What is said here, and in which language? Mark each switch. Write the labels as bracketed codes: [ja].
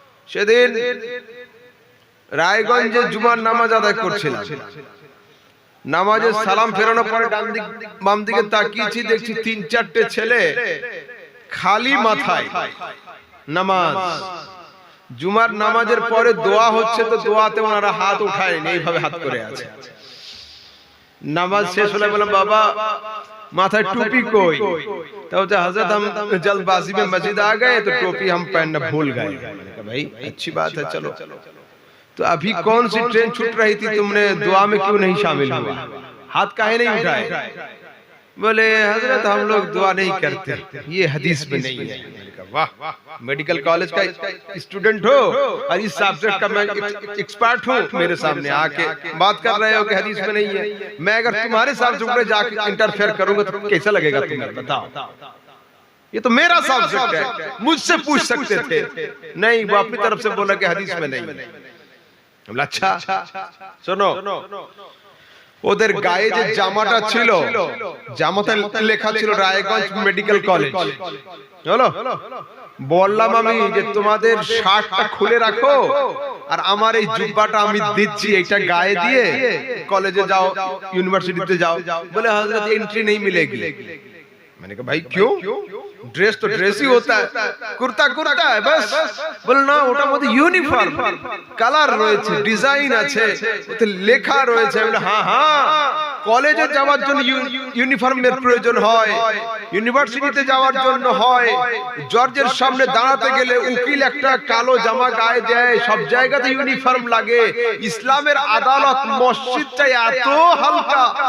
[bn] সেদিন রায়গঞ্জে জুমার নামাজ আদায় করছিলাম, নামাজের সালাম ফেরানোর পরে ডান দিক বাম দিকে তাকিয়েছি, দেখছি 3-4টে ছেলে খালি মাথায় নামাজ। জুমার নামাজের পরে দোয়া হচ্ছে, তো দোয়াতে ওনারা হাত উঠায়নি, এইভাবে হাত করে আছে। নামাজ শেষ হলে বললাম, বাবা [hi] माथा टोपी कोई तो हजरत हम जल्दबाजी में मस्जिद आ गए तो टोपी हम पहनना भूल गए। मैंने कहा भाई अच्छी बात है, चलो। तो अभी कौन सी ट्रेन छूट रही थी, तुमने दुआ में क्यों नहीं शामिल हुआ, हाथ काहे नहीं उठाए? बोले हजरत हम लोग दुआ नहीं करते, ये हदीस में नहीं है। मैंने कहा वाह, मेडिकल कॉलेज का स्टूडेंट हो और इस सब्जेक्ट का मैं एक्सपर्ट हूँ, मेरे सामने आके बात कर रहे हो कि हदीस में नहीं है। मैं अगर तुम्हारे सब्जेक्ट जाके इंटरफेयर करूंगा तो कैसा लगेगा तुम्हें, बताओ? ये तो मेरा सब्जेक्ट है, मुझसे पूछ सकते थे। नहीं, वो अपनी तरफ से बोला कि हदीस में नहीं है। अच्छा सुनो, [bn] ওদের গায়ে যে জামাটা ছিল, জামাতে লেখা ছিল রায়গঞ্জ মেডিকেল কলেজ। চলো বললাম আমি যে তোমাদের শার্টটা খুলে রাখো আর আমার এই জুব্বাটা আমি দিচ্ছি, এটা গায়ে দিয়ে কলেজে যাও, ইউনিভার্সিটিতে যাও। বলে [hi] हजरत एंट्री नहीं मिलेगी। मैंने कहा भाई क्यों, ड्रेस तो ड्रेस ही होता है, कुर्ता कुर्ता है बस। बोले ना [bn] ওটার মধ্যে ইউনিফর্ম কালার রয়েছে, ডিজাইন আছে, ওতে লেখা রয়েছে। বলে হ্যাঁ হ্যাঁ, কলেজে যাওয়ার জন্য ইউনিফর্মের প্রয়োজন হয়, ইউনিভার্সিটিতে যাওয়ার জন্য হয়, জজের সামনে দাঁড়াতে গেলে উকিল একটা কালো জামা গায়ে দেয়, সব জায়গাতে ইউনিফর্ম লাগে। ইসলামের আদালত মসজিদটা এত হালকা,